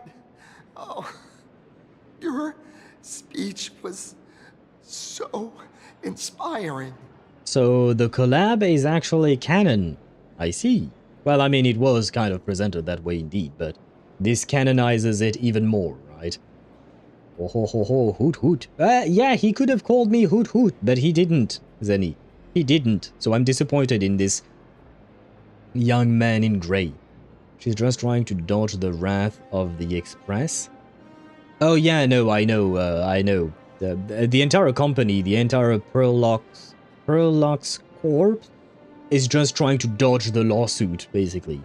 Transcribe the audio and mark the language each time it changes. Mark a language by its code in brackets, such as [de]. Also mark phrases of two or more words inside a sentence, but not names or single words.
[en] Oh, your speech was so inspiring. So the collab is actually canon. I see. Well, I mean, it was kind of presented that way indeed, but this canonizes it even more, right? Oh ho ho ho, hoot hoot. Yeah, he could have called me hoot hoot, but he didn't, Zenny. He didn't, so I'm disappointed in this young man in grey. She's just trying to dodge the wrath of the Express. Oh yeah, no, I know. The entire company, the entire Perlux Corp is just trying to dodge the lawsuit, basically.